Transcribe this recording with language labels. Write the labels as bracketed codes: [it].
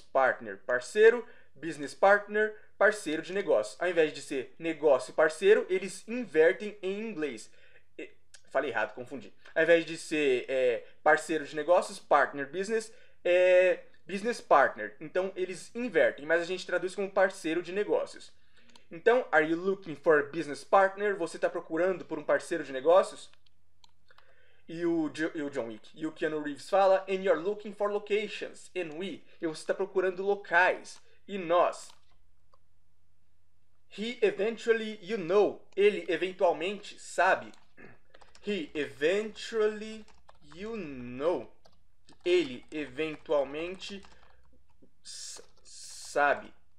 [pt] Partner, parceiro. Business partner, parceiro de negócios. Ao invés de ser negócio e parceiro, eles invertem em inglês. Falei errado, confundi. Ao invés de ser parceiro de negócios, partner business, é business partner. Então, eles invertem, mas a gente traduz como parceiro de negócios. Então, [en] are you looking for a business partner? [pt] Você está procurando por um parceiro de negócios? E o John Wick. E o Keanu Reeves fala, [en] and you're looking for locations. And we. [pt] E você está procurando locais. E nós. [en] He eventually, you know. [pt] Ele eventualmente sabe. [en] He eventually, you know. [pt] Ele eventualmente sabe.